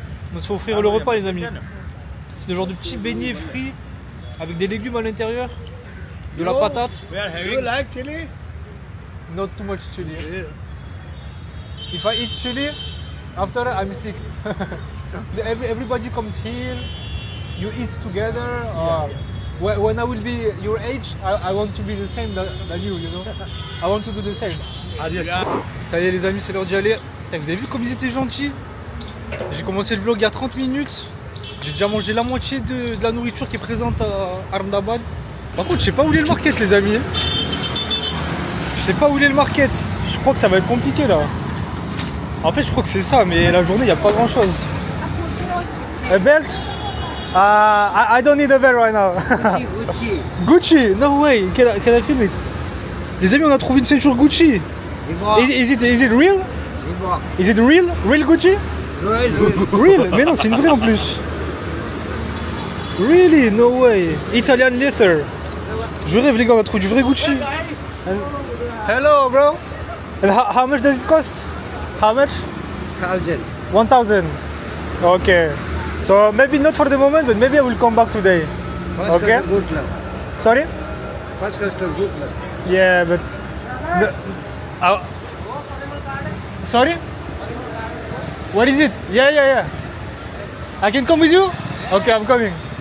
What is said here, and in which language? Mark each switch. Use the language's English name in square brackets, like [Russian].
[French] On va se fait offrir le repas, les amis. C'est des genres de petits beignets frits avec des légumes à l'intérieur, de la patate. [English] Do you like chili? Not too much chili. If I eat chili, after I'm sick. Everybody comes here, you eat together. When I will be your age, I want to be the same than you, you know. I want to do the same. [French] Ça y est les amis, c'est l'heure d'y aller. Putain, vous avez vu comme ils étaient gentils? J'ai commencé le vlog il y a 30 minutes. J'ai déjà mangé la moitié de la nourriture qui est présente à Ahmedabad. Par contre, je sais pas où est le market, les amis. Je sais pas où est le market. Je crois que ça va être compliqué là. En fait, je crois que c'est ça, mais la journée, il n'y a pas grand chose. [English] A belt? I don't need a belt right now. Gucci. Gucci? No way. Can I film it? [French] Les amis, on a trouvé une ceinture Gucci. [English] Is it real? Is it real? Real Gucci? Real? [French] Mais non, c'est une vraie en plus. [English] Really? No way. Italian leather. [French] Je rêve les gars, on a trouvé du vrai Gucci. [English] Hello bro. And how much does it cost? How much? 1,000. 1,000. Okay. So maybe not for the moment, but maybe I will come back today. First Okay. custom good luck. Sorry? First custom good luck. Yeah, but sorry? What is it? Yeah. I can come with you? Okay, I'm coming.